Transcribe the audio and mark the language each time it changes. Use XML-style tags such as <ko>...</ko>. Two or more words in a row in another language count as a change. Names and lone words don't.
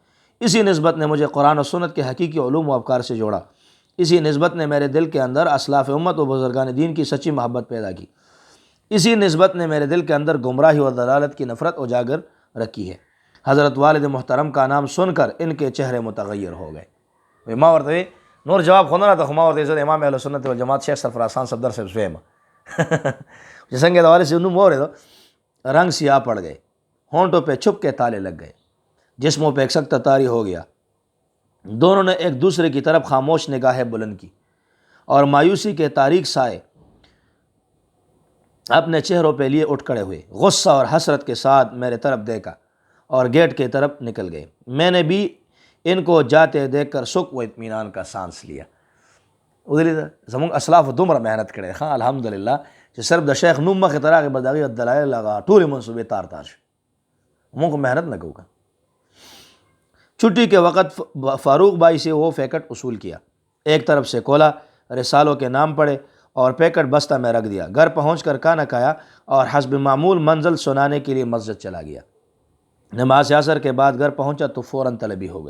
<ur>اسی نسبت نے مجھے قرآن و سنت کے حقیقی علوم و افکار سے جوڑا۔ اسی نسبت نے میرے دل کے اندر اسلاف امت و بزرگان دین کی سچی محبت پیدا کی۔ اسی نسبت نے میرے دل کے اندر گمراہی اور دلالت کی نفرت اجاگر رکھی ہے۔ حضرت والد محترم کا نام سن کر ان کے چہرے متغیر ہو گئے۔</ur> <ps>ما ورته نور جواب خو نه راته، خو ما ورته زه د امام اهل سنت والجماعت شیخ سرفراز خان صفدر صاحب سویم چې څنګه د والد صاحب نوم واورېدو</ps> <ur>رنگ سیاہ پڑ گئے، ہونٹوں پہ چھپ کے تالے لگ گئے، جسموں پہ ایک سخت تاری ہو گیا۔ دونوں نے ایک دوسرے کی طرف خاموش نگاہیں بلند کی اور مایوسی کے تاریک سائے اپنے چہروں پہ لیے اٹھ کھڑے ہوئے، غصہ اور حسرت کے ساتھ میرے طرف دیکھا اور گیٹ کی طرف نکل گئے۔ میں نے بھی ان کو جاتے دیکھ کر سکھ و اطمینان کا سانس لیا۔</ur> <ps>ودلی زمونږ اسلاف دومره محنت کړي، ها الحمدلله چې صرف د شیخ نوم مخې ته راغی بس د هغې دلایل هغه ټولې منصوبې تار تار شي، موږ محنت نه کوو۔</ps> <ur>چھٹی کے وقت فاروق بھائی سے وہ پیکٹ وصول کیا، ایک طرف سے کھولا، رسالوں کے نام پڑھے اور پیکٹ بستہ میں رکھ دیا۔ گھر پہنچ کر کھانا کھایا اور حسب معمول منزل سنانے کے لیے مسجد چلا گیا۔ نماز عصر کے بعد گھر پہنچا تو فوراً طلبی ہو گئی۔</ur>